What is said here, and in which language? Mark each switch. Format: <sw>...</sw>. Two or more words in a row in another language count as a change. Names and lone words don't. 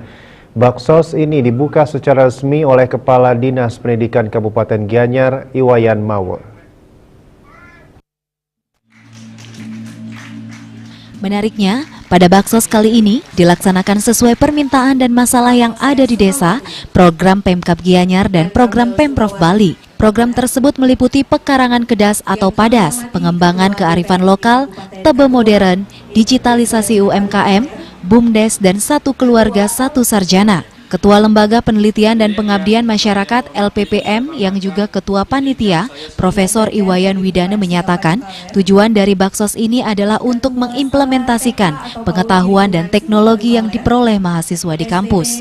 <id>Baksos ini dibuka secara resmi oleh Kepala Dinas Pendidikan Kabupaten Gianyar, Iwayan Mawur. Menariknya, pada baksos kali ini dilaksanakan sesuai permintaan dan masalah yang ada di desa, program Pemkab Gianyar dan program Pemprov Bali. Program tersebut meliputi pekarangan kedas atau padas, pengembangan kearifan lokal, tebe modern, digitalisasi UMKM, BUMDes, dan satu keluarga satu sarjana. Ketua Lembaga Penelitian dan Pengabdian Masyarakat LPPM yang juga Ketua Panitia, Profesor Iwayan Widana menyatakan tujuan dari baksos ini adalah untuk mengimplementasikan pengetahuan dan teknologi yang diperoleh mahasiswa di kampus.</id>